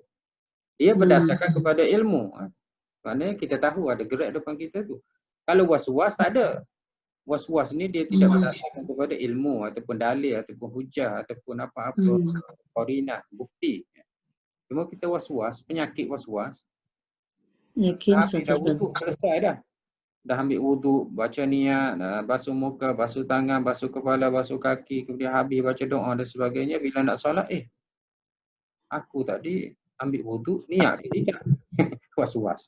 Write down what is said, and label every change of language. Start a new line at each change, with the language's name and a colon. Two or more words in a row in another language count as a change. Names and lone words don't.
Malay: Dia berdasarkan kepada ilmu. Maknanya kita tahu ada Grab depan kita tu. Kalau was-was tak ada. Was-was ni dia tidak berdasarkan kepada ilmu ataupun dalil ataupun hujah ataupun apa-apa qarinah, bukti. Cuma kita was-was, penyakit was-was. Yakin Habis dah wuduk, selesai dah. Dah ambil wuduk, baca niat, basuh muka, basuh tangan, basuh kepala, basuh kaki, kemudian habis baca doa dan sebagainya. Bila nak solat, aku tadi ambil wuduk, niat ke tidak? Was-was.